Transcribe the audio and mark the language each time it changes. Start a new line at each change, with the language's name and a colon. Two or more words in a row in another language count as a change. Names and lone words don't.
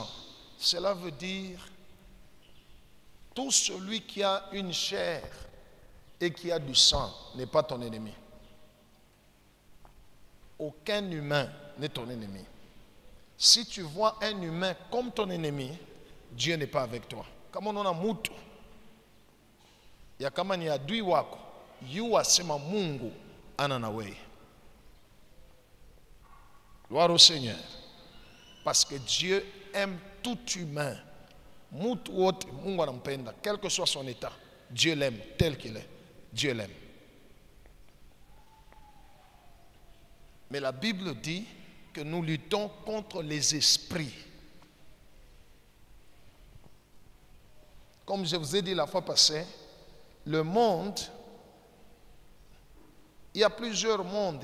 French: Cela veut dire, tout celui qui a une chair et qui a du sang n'est pas ton ennemi. Aucun humain n'est ton ennemi. Si tu vois un humain comme ton ennemi, Dieu n'est pas avec toi.
Swahili: Kama unaona mtu ya kama ni adui wako, yu asema Mungu ana na wewe.
French: Gloire au Seigneur. Parce que Dieu aime tout humain.
Swahili: Mtu wote Mungu anampenda,
French: quel que soit son état. Dieu l'aime tel qu'il est. Dieu l'aime. Mais la Bible dit que nous luttons contre les esprits. Comme je vous ai dit la fois passée, le monde, il y a plusieurs mondes.